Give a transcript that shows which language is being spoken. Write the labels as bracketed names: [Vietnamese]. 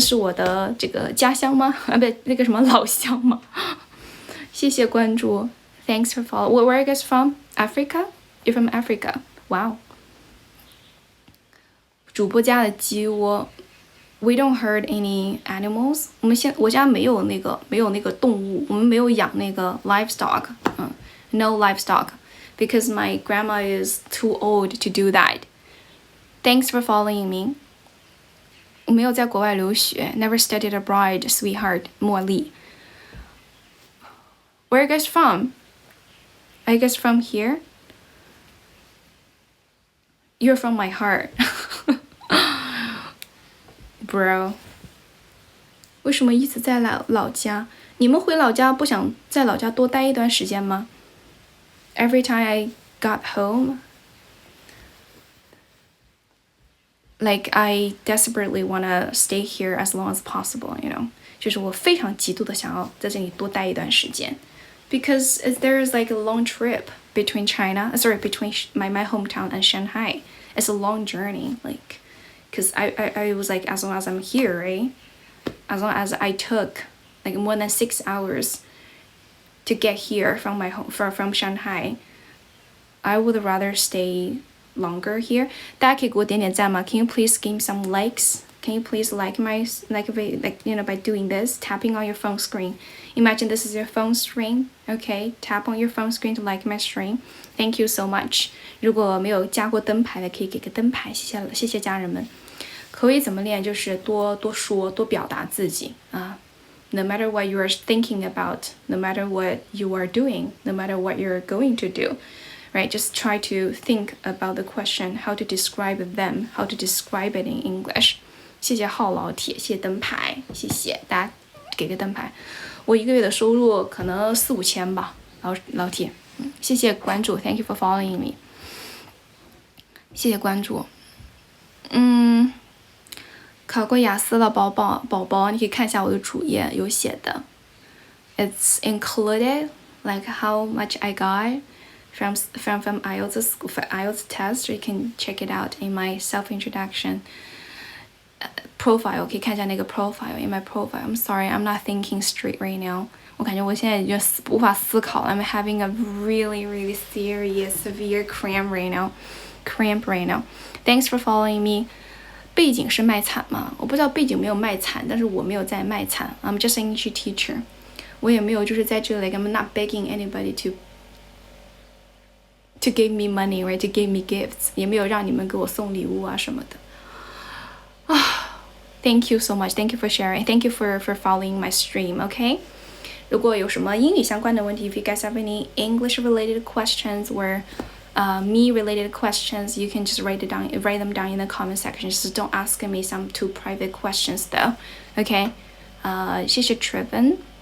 [Chinese] 是我的这个家乡吗？啊，不，那个什么老乡吗？谢谢关注。 [English] Thanks for following. Where are you guys from? Africa? You're from Africa. Wow. [Chinese] 主播家的鸡窝。 [English] We don't hurt any animals. [Chinese] 我家没有那个动物，我们没有养那个 livestock. [English] No livestock, because my grandma is too old to do that. Thanks for following me. [Chinese] 我没有在国外留学 [English] ，never studied abroad, sweetheart. [Chinese] 茉莉。 [English] Where are you guys from? Are you guys from here? You're from my heart. [Chinese] Bro. 为什么一直在老家？你们回老家不想在老家多待一段时间吗？ [English] Every time I got home, like I desperately wanna stay here as long as possible, you know. [Chinese] 就是我非常极度的想要在这里多待一段时间 [English] ，because there's like a long trip between between my hometown and Shanghai. It's a long journey, like. Because I was like, as long as I'm here, right? As long as I took like more than 6 hours to get here from my home from Shanghai, I would rather stay longer here. [Chinese] 大家可以给我点点赞吗？ [English] Can you please give me some likes? Can you please like you know by doing this, tapping on your phone screen? Imagine this is your phone screen, okay? Tap on your phone screen to like my stream. Thank you so much. [Chinese] 如果没有加过灯牌的，可以给个灯牌，谢谢家人们。口语怎么练？就是多说，多表达自己啊。 [English] No matter what you are thinking about, no matter what you are doing, no matter what you're going to do, right? Just try to think about the question, how to describe them, how to describe it in English. [Chinese] 谢谢浩老铁，谢谢灯牌，谢谢大家给个灯牌。我一个月的收入可能4-5千吧，老铁，谢谢关注 ， [English] Thank you for following me。 [Chinese] 谢谢关注，考过雅思了，宝宝，你可以看一下我的主页有写的。 [English] It's included like how much I got from IELTS test. You can check it out in my self introduction profile. [Chinese] 可以看一下那个 [English] profile in my profile. I'm sorry, I'm not thinking straight right now. [Chinese] 我感觉我现在已经无法思考了。 [English] I'm having a really serious severe cramp right now. Thanks for following me. [Chinese] 背景是卖惨吗？我不知道背景没有卖惨，但是我没有在卖惨。 [English] I'm just an English teacher. [Chinese] 我也没有就是在这里 [English] I'm not begging anybody to give me money, right? To give me gifts. [Chinese] 也没有让你们给我送礼物啊什么的。 [English] Thank you so much. Thank you for sharing. Thank you for following my stream, okay? [Chinese] 如果有什么英语相关的问题 [English] if you guys have any English related questions or me related questions, you can just write them down in the comment section. Just don't ask me some too private questions though. Okay? [Chinese] 谢谢 [English] Trevin.